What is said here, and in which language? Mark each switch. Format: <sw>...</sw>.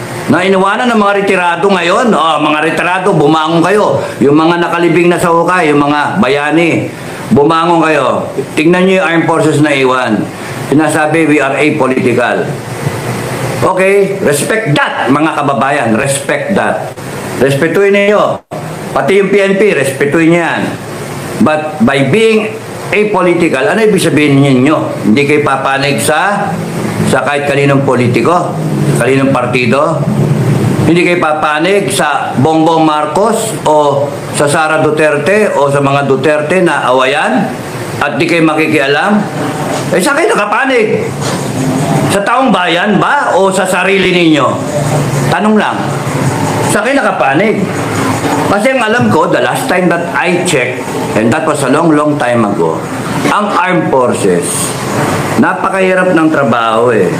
<tl>Na iniwanan ng mga retirado ngayon? Mga retirado, bumangon kayo. Yung mga nakalibing na sa hukay, yung mga bayani, bumangon kayo. Tingnan nyo yung armed forces na iwan.</tl> <en>Sinasabi, we are apolitical. Okay, respect that,</en> <tl>mga kababayan.</tl> <en>Respect that.</en> <tl>Respetuhin niyo. Pati yung PNP, respetuhin niyo yan.</tl> <en>But by being apolitical,</en> <tl>ano ibig sabihin ninyo? Hindi kayo papanig sa kahit kaninong politiko, kaninong partido. Hindi kayo papanig sa Bongbong Marcos o sa Sara Duterte o sa mga Duterte na awayan at di kayo makikialam. Saan kayo nakapanig? Sa taong bayan ba o sa sarili ninyo? Tanong lang. Sa kayo nakapanig? Kasi ang alam ko,</tl> <en>the last time that I checked, and that was a long time ago,</en> <tl>ang armed forces, napakahirap ng trabaho eh.</tl>